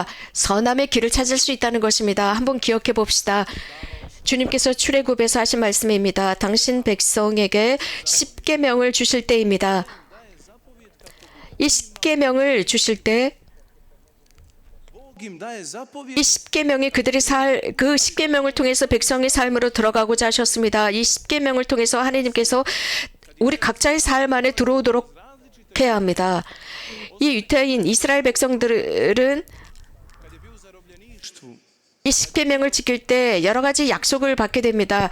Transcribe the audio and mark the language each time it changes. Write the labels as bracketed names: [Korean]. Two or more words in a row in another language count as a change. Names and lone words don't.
[Korean] 선함의 길을 찾을 수 있다는 것입니다. 한번 기억해 봅시다. 주님께서 출애굽에서 하신 말씀입니다. 당신 백성에게 10계명을 주실 때입니다. 이 10계명을 주실 때 [Croatian] im daje zapovjed [Korean] 이 십계명이 그들이 그 십계명을 통해서 백성의 삶으로 들어가고자 하셨습니다. 이 십계명을 통해서 하나님께서 우리 각자의 삶 안에 들어오도록 해야 합니다. 이 유태인 이스라엘 백성들은 이 십계명을 지킬 때 여러 가지 약속을 받게 됩니다.